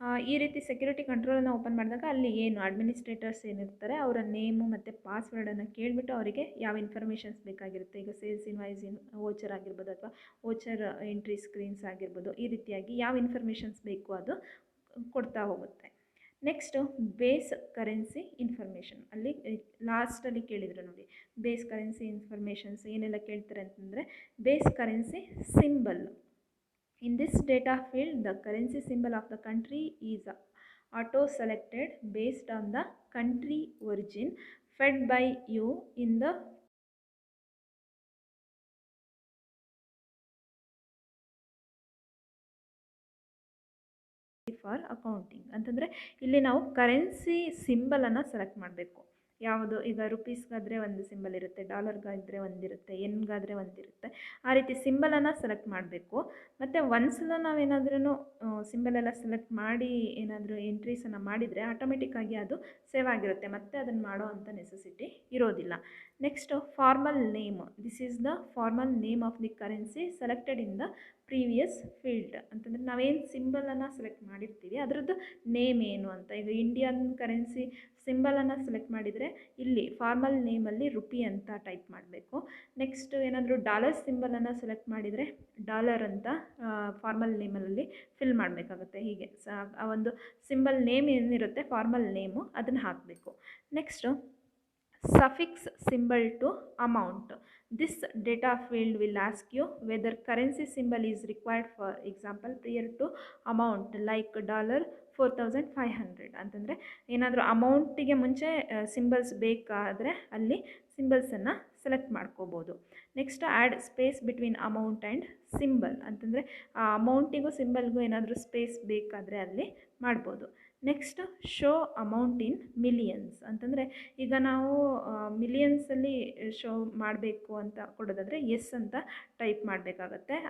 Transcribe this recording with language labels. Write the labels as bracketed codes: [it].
[kn] ಈ ರೀತಿ security ಕಂಟ್ರೋಲನ್ನು open ಮಾಡಿದಾಗ ಅಲ್ಲಿ ಏನು ಅಡ್ಮಿನಿಸ್ಟ್ರೇಟರ್ಸ್ ಏನಿರ್ತಾರೆ ಅವರ ನೇಮು ಮತ್ತು ಪಾಸ್ವರ್ಡನ್ನು ಕೇಳಿಬಿಟ್ಟು ಅವರಿಗೆ ಯಾವ ಇನ್ಫಾರ್ಮೇಷನ್ಸ್ ಬೇಕಾಗಿರುತ್ತೆ, ಈಗ ಸೇಲ್ಸ್ ಇನ್ವಾಯ್ಸ್ ವೋಚರ್ ಆಗಿರ್ಬೋದು ಅಥವಾ ವೋಚರ್ ಎಂಟ್ರಿ ಸ್ಕ್ರೀನ್ಸ್ ಆಗಿರ್ಬೋದು, ಈ ರೀತಿಯಾಗಿ ಯಾವ ಇನ್ಫಾರ್ಮೇಷನ್ಸ್ ಬೇಕು ಅದು ಕೊಡ್ತಾ ಹೋಗುತ್ತೆ. ನೆಕ್ಸ್ಟು ಬೇಸ್ ಕರೆನ್ಸಿ ಇನ್ಫಾರ್ಮೇಷನ್, ಅಲ್ಲಿ ಲಾಸ್ಟಲ್ಲಿ ಕೇಳಿದ್ರು ನೋಡಿ, ಬೇಸ್ ಕರೆನ್ಸಿ ಇನ್ಫಾರ್ಮೇಷನ್ಸ್ ಏನೆಲ್ಲ ಕೇಳ್ತಾರೆ ಅಂತಂದರೆ base currency symbol. [en] In this data field, the currency symbol of the country is auto-selected based on the country origin fed by you in the for accounting. [kn] ಅಂತಂದರೆ ಇಲ್ಲಿ ನಾವು ಕರೆನ್ಸಿ ಸಿಂಬಲನ್ನು ಸೆಲೆಕ್ಟ್ ಮಾಡಬೇಕು. ಯಾವುದು, ಈಗ ರುಪೀಸ್ಗಾದರೆ ಒಂದು ಸಿಂಬಲ್ ಇರುತ್ತೆ, ಡಾಲರ್ಗಾದರೆ ಒಂದಿರುತ್ತೆ, ಎನ್ಗಾದರೆ ಒಂದಿರುತ್ತೆ, ಆ ರೀತಿ ಸಿಂಬಲನ್ನು ಸೆಲೆಕ್ಟ್ ಮಾಡಬೇಕು. ಮತ್ತು ಒಂದ್ಸಲ ನಾವೇನಾದ್ರೂ ಸಿಂಬಲೆಲ್ಲ ಸೆಲೆಕ್ಟ್ ಮಾಡಿ ಏನಾದರೂ ಎಂಟ್ರೀಸನ್ನು ಮಾಡಿದರೆ ಆಟೋಮೆಟಿಕ್ಕಾಗಿ ಅದು ಸೇವ್ ಆಗಿರುತ್ತೆ, ಮತ್ತು ಅದನ್ನು ಮಾಡೋ ಅಂಥ ನೆಸೆಸಿಟಿ ಇರೋದಿಲ್ಲ. [en] Next formal name. This is the formal name of the currency selected in the previous field. [kn] ಅಂತಂದರೆ ನಾವೇನು ಸಿಂಬಲನ್ನು ಸೆಲೆಕ್ಟ್ ಮಾಡಿರ್ತೀವಿ ಅದರದ್ದು ನೇಮ್ ಏನು ಅಂತ. ಈಗ ಇಂಡಿಯನ್ ಕರೆನ್ಸಿ ಸಿಂಬಲನ್ನು ಸೆಲೆಕ್ಟ್ ಮಾಡಿದರೆ ಇಲ್ಲಿ ಫಾರ್ಮಲ್ ನೇಮಲ್ಲಿ ರುಪಿ ಅಂತ ಟೈಪ್ ಮಾಡಬೇಕು. ನೆಕ್ಸ್ಟ್ ಏನಾದರೂ ಡಾಲರ್ ಸಿಂಬಲನ್ನು ಸೆಲೆಕ್ಟ್ ಮಾಡಿದರೆ ಡಾಲರ್ ಅಂತ ಫಾರ್ಮಲ್ ನೇಮಲ್ಲಿ ಫಿಲ್ ಮಾಡಬೇಕಾಗುತ್ತೆ. ಹೀಗೆ ಆ ಒಂದು ಸಿಂಬಲ್ ನೇಮ್ ಏನಿರುತ್ತೆ ಫಾರ್ಮಲ್ ನೇಮು ಅದನ್ನು ಹಾಕಬೇಕು. [en] Next suffix symbol to amount. This data field will ask you whether currency symbol is required, for example prior to amount like $4,500 [kn] ಅಂತಂದರೆ ಏನಾದರೂ ಅಮೌಂಟಿಗೆ ಮುಂಚೆ ಸಿಂಬಲ್ಸ್ ಬೇಕಾದರೆ ಅಲ್ಲಿ ಸಿಂಬಲ್ಸನ್ನು ಸೆಲೆಕ್ಟ್ ಮಾಡ್ಕೋಬೋದು. [en] Next add space between amount and symbol. [kn] ಅಂತಂದರೆ ಆ ಅಮೌಂಟಿಗೂ ಸಿಂಬಲ್ಗೂ ಏನಾದರೂ space ಬೇಕಾದರೆ ಅಲ್ಲಿ ಮಾಡ್ಬೋದು. [en] Next show amount in millions. [kn] ಅಂತಂದರೆ ಈಗ ನಾವು ಮಿಲಿಯನ್ಸಲ್ಲಿ ಶೋ ಮಾಡಬೇಕು ಅಂತ ಕೊಡೋದಾದರೆ ಎಸ್ ಅಂತ ಟೈಪ್ ಮಾಡಬೇಕಾಗತ್ತೆ.